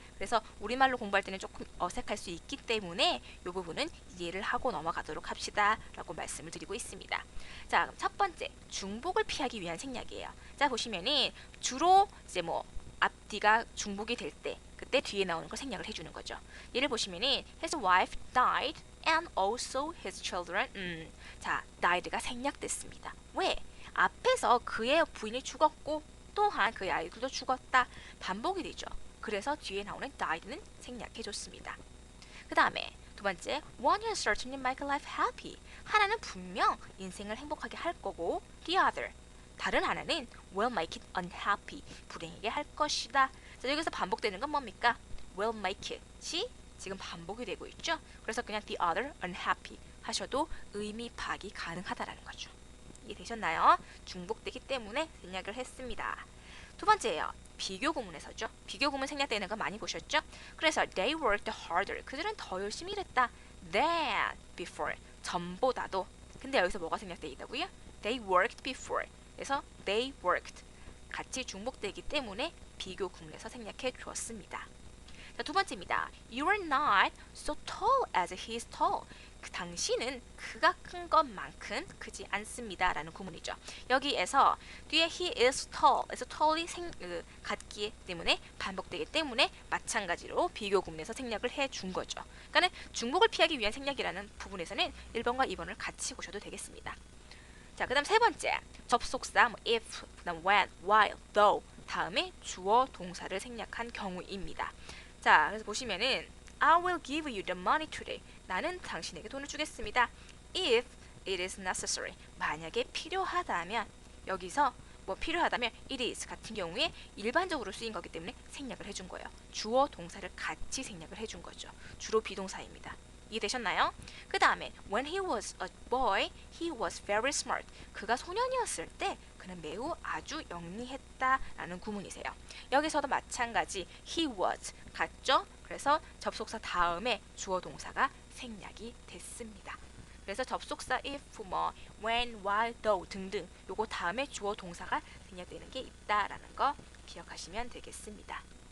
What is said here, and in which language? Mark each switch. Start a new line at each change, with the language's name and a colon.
Korean: 그래서 우리말로 공부할 때는 조금 어색할 수 있기 때문에 이 부분은 이해를 하고 넘어가도록 합시다 라고 말씀을 드리고 있습니다. 자, 그럼 첫 번째 중복을 피하기 위한 생략이에요. 자, 보시면은 주로 이제 뭐 앞뒤가 중복이 될 때 그때 뒤에 나오는 걸 생략을 해주는 거죠. 예를 보시면은
English: his wife died and also his children.
Korean: 자, died가 생략됐습니다. 왜? 앞에서 그의 부인이 죽었고 또한 그의 아이들도 죽었다. 반복이 되죠. 그래서 뒤에 나오는 died는 생략해줬습니다. 그 다음에 두 번째,
English: one will certainly make life happy.
Korean: 하나는 분명 인생을 행복하게 할 거고,
English: the other,
Korean: 다른 하나는
English: will make it unhappy.
Korean: 불행하게 할 것이다. 자, 여기서 반복되는 건 뭡니까?
English: will make it
Korean: 이 지금 반복이 되고 있죠. 그래서 그냥
English: the other unhappy
Korean: 하셔도 의미 파악이 가능하다라는 거죠. 이해되셨나요? 중복되기 때문에 생략을 했습니다. 두 번째예요. 비교 구문에서죠. 비교 구문 생략되는 거 많이 보셨죠? 그래서
English: they worked harder.
Korean: 그들은 더 열심히 일했다.
English: than before.
Korean: 전보다도. 근데 여기서 뭐가 생략되어 있다고요?
English: they worked before.
Korean: 그래서
English: they worked.
Korean: 같이 중복되기 때문에 비교 구문에서 생략해 주었습니다. 자, 두 번째입니다.
English: You are not so tall as he is tall.
Korean: 그 당신은 그가 큰 것만큼 크지 않습니다. 라는 구문이죠. 여기에서 뒤에
English: he is tall,
Korean: 에서 tall이 같기 때문에 반복되기 때문에 마찬가지로 비교 구문에서 생략을 해준 거죠. 그러니까 중복을 피하기 위한 생략이라는 부분에서는 1번과 2번을 같이 보셔도 되겠습니다. 자, 그 다음 세 번째 접속사 if, 그 다음 when, while, though 다음에 주어 동사를 생략한 경우입니다. 자, 그래서 보시면은
English: I will give you the money today.
Korean: 나는 당신에게 돈을 주겠습니다.
English: If it is necessary.
Korean: 만약에 필요하다면 여기서 뭐 필요하다면 it is 같은 경우에 일반적으로 쓰인 거기 때문에 생략을 해준 거예요. 주어 동사를 같이 생략을 해준 거죠. 주로 비동사입니다. 이해되셨나요?
English: 그 다음에 when he was a boy, he was very smart.
Korean: 그가 소년이었을 때 그는 매우 아주 영리했다라는 구문이세요. 여기서도 마찬가지 he was 같죠? 그래서 접속사 다음에 주어 동사가 생략이 됐습니다. 그래서 접속사 if, 뭐 when, while, though 등등 요거 다음에 주어 동사가 생략되는 게 있다라는 거 기억하시면 되겠습니다.